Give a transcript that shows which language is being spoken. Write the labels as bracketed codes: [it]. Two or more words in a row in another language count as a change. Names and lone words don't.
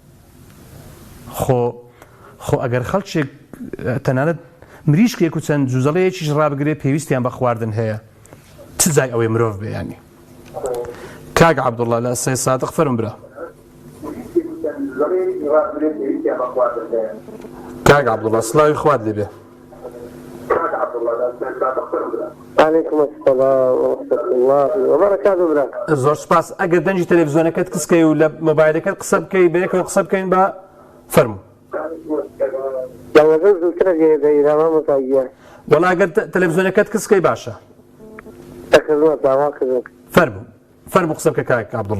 [ckb] خۆ ئەگەر خەڵکێک تەنانەت مریشکێک و چەند جوزەڵەیەکیش ڕابگرێت پێویستیان بە خواردن هەیە چ جای ئەوەی مرۆڤ بێ ینی کاک عەبدوڵڵا لە سەی سادق فەرموو برا کاک عەبدوڵڵا سڵاوی خوات لێبێ [ar] عليكم السلام ورحمة الله وبركاته برا [ckb] زۆر سپاس ئەگەر دەنجی تەلەڤیزۆنەکەت کسکەی و لە مۆبایلەکەت قسە بکەی بەیەکەوە قسە بکەین بە فەرموو وەڵا ئەگەر تەلەڤیزۆنەکەت کسکەی باشە فەرموو قسە بکە کاک عەبدوڵڵا